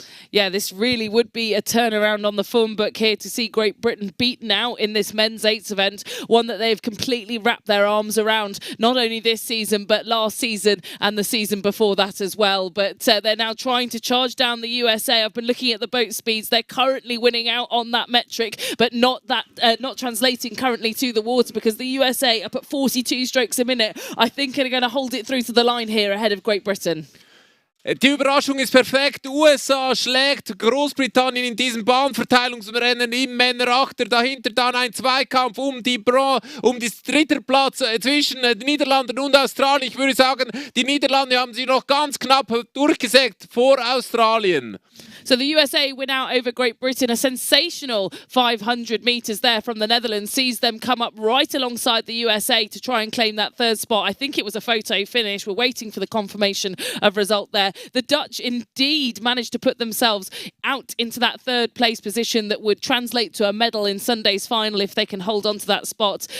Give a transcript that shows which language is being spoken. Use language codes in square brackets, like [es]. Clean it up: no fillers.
[en] Yeah, this really would be a turnaround on the phone book here to see Great Britain beaten out in this men's 8s event, one that they've completely wrapped their arms around, not only this season, but last season and the season before that as well. But they're now trying to charge down the USA. I've been looking at the boat speeds. They're currently winning out on that metric, but not translating currently to the water, because the USA up at 42 strokes a minute, I think are going to hold it through to the line here ahead of Great Britain. [de] Die Überraschung ist perfekt. USA schlägt Großbritannien in diesem Bahnverteilungsrennen im Männer-Achter. Dahinter dann ein Zweikampf um das dritte Platz zwischen den Niederlanden und Australien. Ich würde sagen, die Niederlande haben sich noch ganz knapp durchgesägt vor Australien. [en] So the USA win out over Great Britain. A sensational 500 metres there from the Netherlands sees them come up right alongside the USA to try and claim that third spot. I think it was a photo finish. We're waiting for the confirmation of result there. The Dutch indeed managed to put themselves out into that third place position that would translate to a medal in Sunday's final if they can hold on to that spot.